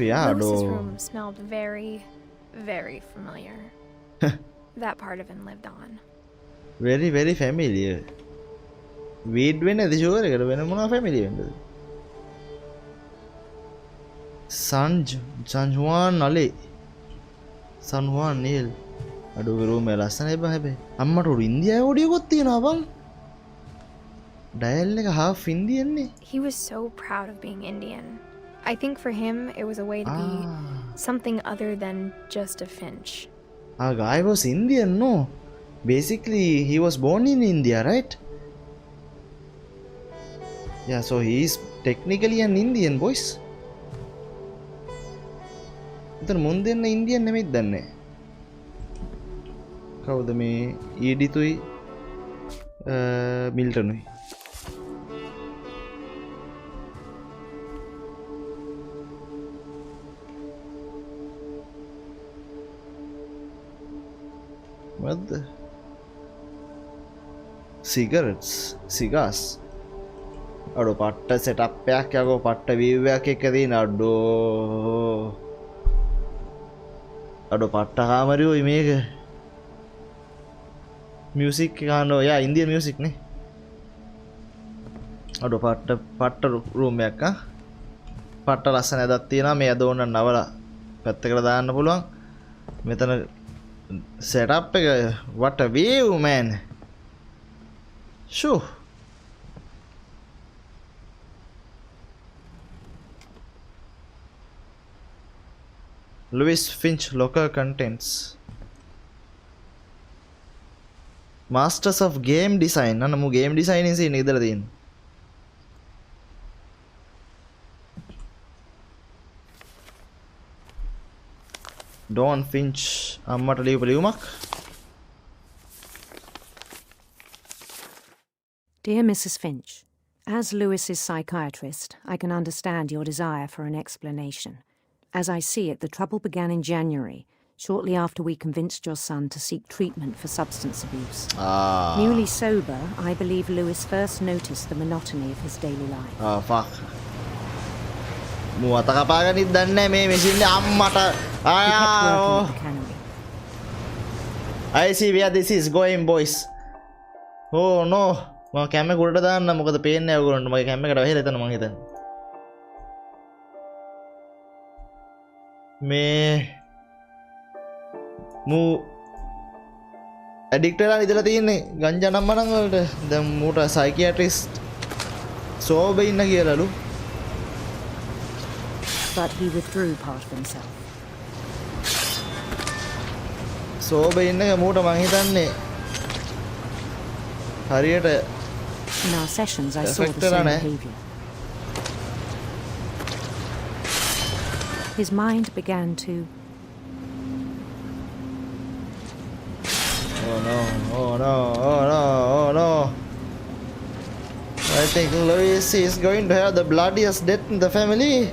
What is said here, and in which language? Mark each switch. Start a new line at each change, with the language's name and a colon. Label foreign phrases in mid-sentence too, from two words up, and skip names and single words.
English: Lewis's room smelled very, very familiar. That part of him lived on. Very, very familiar.
Sinhala: Weed වෙන්නේ නැති ෂුවර් එකට වෙන මොනවා familiar වෙන්නද?
English: San Juan Ali.
Sinhala: San Juan Neil. Adoge room එක ලස්සනයි බං හැබැයි. අම්මට උඩ ඉන්දියාවේ ඔඩියකුත් තියෙනවා බං. Dial එක
English: half Indian
Sinhala: නේ.
English: He was so proud of being Indian. I think for him it was a way to be something other than just a Finch. Guy was Indian, no? Basically, he was born in India, right? Yeah, so he is technically an Indian, boys.
Sinhala: ඉතින් මුන් දෙන්න ඉන්දියන් නෙමෙයිද දන්නේ. කවුද මේ ඊඩිතුයි මිල්ටනුයි.
English: What the? Cigars.
Sinhala: අඩෝ පට්ට සෙටප් එකක් යකෝ පට්ට view එකක් එක තියෙන අඩෝ පට්ට කාමරයෝයි මේක මියුසික් ගානෝ යා ඉන්දියන් මියුසික් නේ අඩෝ පට්ට රූම් එකක් පට්ට ලස්සන ඇදක් තියෙනවා මේ ඇද ඕන නවලා පැත්තකට දාන්න පුළුවන් මෙතන setup එක
English: what a view man shoo Louis Finch locker contents Masters of Game Design
Sinhala: අන්න මු
English: game designing scene
Sinhala: ඉදලා තියෙන
English: Don Finch
Sinhala: අම්මට ලියපු ලියුමක්
English: Dear Mrs. Finch, as Lewis's psychiatrist, I can understand your desire for an explanation. As I see it, the trouble began in January, shortly after we convinced your son to seek treatment for substance abuse. Newly sober, I believe Lewis first noticed the monotony of his daily life. Fuck.
Sinhala: මුවත කපාගනිත් දන්නේ මේ මැෂින් එක අම්මට
English: I see where this is going boys. Oh no.
Sinhala: මම කැම එක උඩට දාන්න මොකද පේන්නේ නැහැ ඔයගොල්ලන්ට මගේ කැම එකට වැහිලා එතන මං හිතන්නේ. මේ මූ ඇඩික්ට් වෙලා ඉඳලා තියෙන්නේ ගංජා නම්මනම් වලට දැන් මූට සයිකියාට්‍රිස්ට් සෝබේ ඉන්න කියලාලු.
English: But he withdrew part of himself.
Sinhala: සෝබේ ඉන්න එක මූට මං හිතන්නේ හරියට
English: In our sessions, I saw the same behavior. His mind began to... Oh no, oh no, oh no, oh no. I think Louis is going to have the bloodiest death in the family.